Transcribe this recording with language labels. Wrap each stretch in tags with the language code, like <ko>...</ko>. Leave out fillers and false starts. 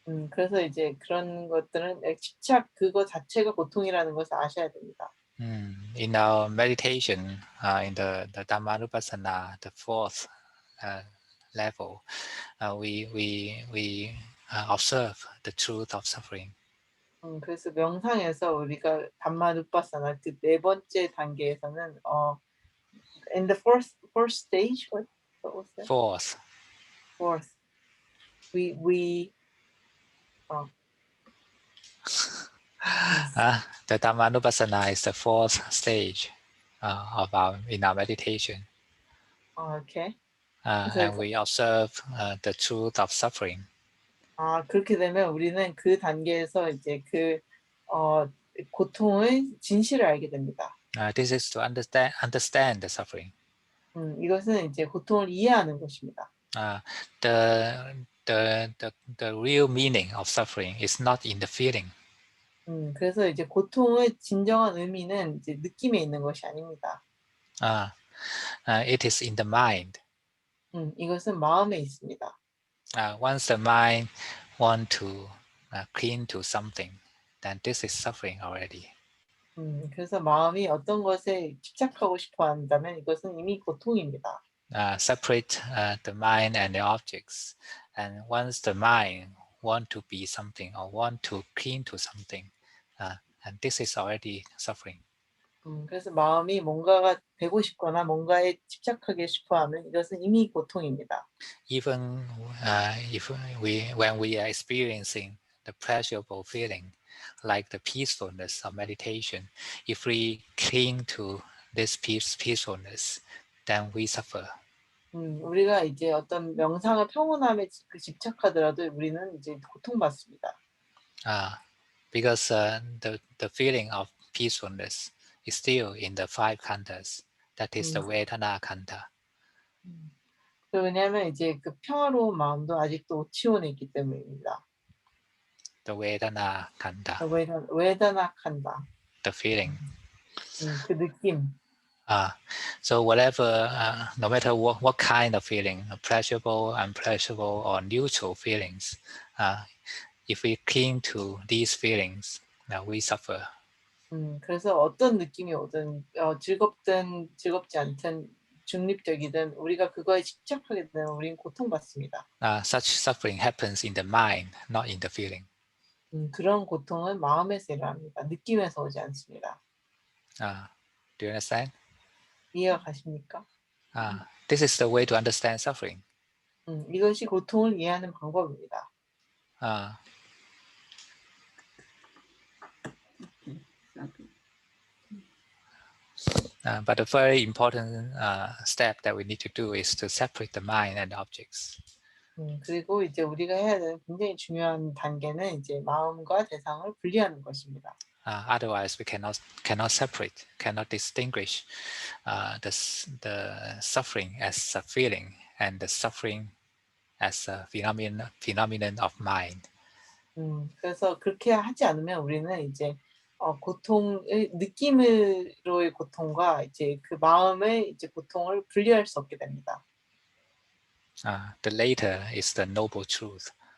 <ko>그래서 이제 그런 것들은 집착 그거 자체가 고통이라는 것을 아셔야 됩니다.</ko> <en>In our meditation, in the Dhammanupassana, the fourth level, we observe the truth of suffering.</en> <ko>그래서 명상에서 우리가 담마누파사나 그 네 번째 단계에서는</ko> <en>in the fourth stage, what was that? Fourth. We The Dhammanupassana is the fourth stage in our meditation. Okay. And we observe the truth of suffering.</en> <ko>그렇게 되면 우리는 그 단계에서 이제 그 고통의 진실을 알게 됩니다.</ko> <en>This is to understand the suffering.</en> <ko>이것은 이제 고통을 이해하는 것입니다.</ko> <en>The real meaning of suffering is not in the feeling.</en> <ko>그래서 이제 고통의 진정한 의미는 이제 느낌에 있는 것이 아닙니다.</ko> <en>It is in the mind.</en> <ko>이것은 마음에 있습니다.</ko> <en>Once the mind want to cling to something, then this is suffering already.</en> <ko>그래서 마음이 어떤 것에 집착하고 싶어 한다면 이것은 이미 고통입니다.</ko> <en>Separate the mind and the objects, And once the mind want to be something or want to cling to something, and this is already suffering.</en> <ko>그래서 마음이 뭔가가 되고 싶거나 뭔가에 집착하게 싶어하면 이것은 이미 고통입니다.</ko> <en>Even if when we are experiencing the pleasurable feeling, like the peacefulness of meditation, if we cling to this peacefulness, then we suffer.</en> <ko>우리가 이제 어떤 명상의 평온함에 집착하더라도 우리는 이제 고통받습니다.</ko> <en>Because the feeling of peacefulness is still in the five khandhas. That is the Vedana khandha.</en> <ko>왜냐하면 이제 그 평화로운 마음도 아직도 오치원에 있기 때문입니다.</ko> <en>The Vedana khandha.</en> <ko>외다나 칸다.</ko> <en>The feeling.</en> <ko>그 느낌.</ko> <en>So whatever, no matter what kind of feeling, pleasurable, unpleasurable, or neutral feelings, if we cling to these feelings, we suffer.</en> <ko>그래서 어떤 느낌이 오든 즐겁든 즐겁지 않든 중립적이든 우리가 그거에 집착하게 되면 우리는 고통받습니다.</ko> <en>Such suffering happens in the mind, not in the feeling.</en> <ko>그런 고통은 마음에서 일어납니다. 느낌에서 오지 않습니다.</ko> <en>Do you understand?</en> <ko>이해가 가십니까?</ko> <en>This is the way to understand suffering.</en> <ko>이것이 고통을 이해하는 방법입니다.</ko> <en>But a very important step that we need to do is to separate the mind and objects.</en> <ko>그리고 이제 우리가 해야 되는 굉장히 중요한 단계는 이제 마음과 대상을 분리하는 것입니다.</ko> <en>Otherwise, we cannot separate, cannot distinguish the suffering as a feeling and the suffering as a phenomenon of mind.</en> <ko>그래서 그렇게 하지 않으면 우리는 이제 고통의 느낌으로의 고통과 이제 그 마음의 이제 고통을 분리할 수 없게 됩니다.</ko> <en>The latter is the noble truth.</en>